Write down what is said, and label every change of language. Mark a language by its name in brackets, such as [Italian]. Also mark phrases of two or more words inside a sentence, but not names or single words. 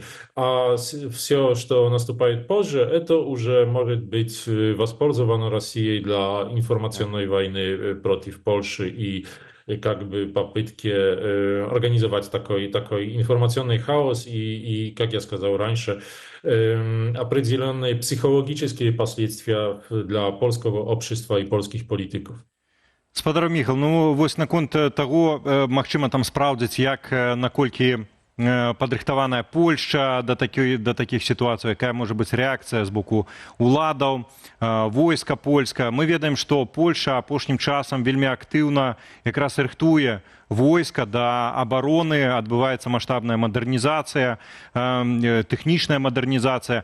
[Russian] А все, что наступает позже, это уже может быть воспользовано Россией для информационной войны против Польши и как бы попытки организовать такой информационный хаос и, как я сказал раньше, определенные психологические последствия для польского общества и польских политиков. [Belarusian] Спадар Міхал, ну вось наконт таго, магчыма там спраўдзіць, як наколькі падрыхтаваная Польшча да такіх сітуацый, якая можа быць рэакцыя з боку уладаў, войска польска. Мы ведаем, што Польша апошнім часам вельмі актыўна якраз рыхтуе войска да абароны, адбываецца маштабная мадэрнізацыя, тэхнічная мадэрнізацыя.